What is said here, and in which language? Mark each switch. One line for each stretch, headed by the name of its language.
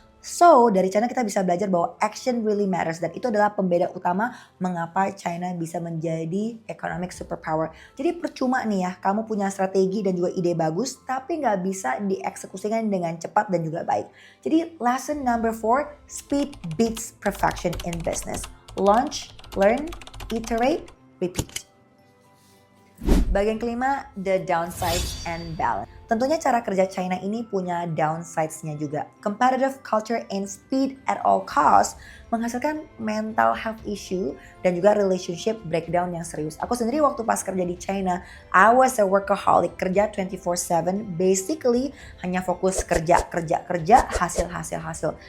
Indonesian: So, dari China kita bisa belajar bahwa
English: action really matters
Indonesian: dan itu adalah pembeda utama mengapa China bisa menjadi
English: economic superpower.
Indonesian: Jadi percuma nih ya, kamu punya strategi dan juga ide bagus tapi nggak bisa dieksekusikan dengan cepat dan juga baik.
English: Jadi lesson number 4, speed beats perfection in business. Launch, learn, iterate, repeat.
Indonesian: Bagian kelima,
English: the downsides and balance.
Indonesian: Tentunya cara kerja China ini punya downsides-nya juga.
English: Competitive culture and speed at all costs
Indonesian: menghasilkan
English: mental health issue
Indonesian: dan juga
English: relationship breakdown
Indonesian: yang serius. Aku sendiri waktu pas kerja di China,
English: I was a workaholic,
Indonesian: kerja 24/7, basically hanya fokus kerja, hasil.